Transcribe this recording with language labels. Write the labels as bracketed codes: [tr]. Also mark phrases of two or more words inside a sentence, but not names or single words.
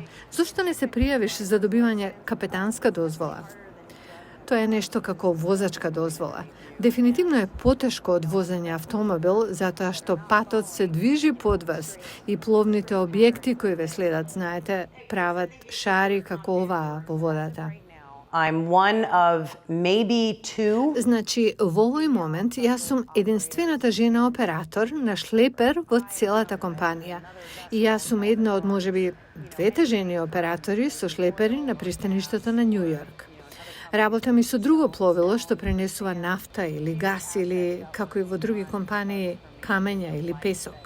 [mk] Зошто не се пријавиш за добивање капетанска дозвола? Тоа е нешто како возачка дозвола. Дефинитивно е потешко од возење автомобил, затоа што патот се движи под вас и пловните објекти кои ве следат, знаете, прават шари како оваа во водата. [en] I'm one of maybe two. [mk] Значи, во овој момент јас сум единствената жена оператор на шлепер во целата компанија. И јас сум една од можеби двете жени оператори со шлепери на пристаништето на Њу Јорк. Работам и со друго пловило што пренесува нафта или газ или, како и во други компании, камења или песок.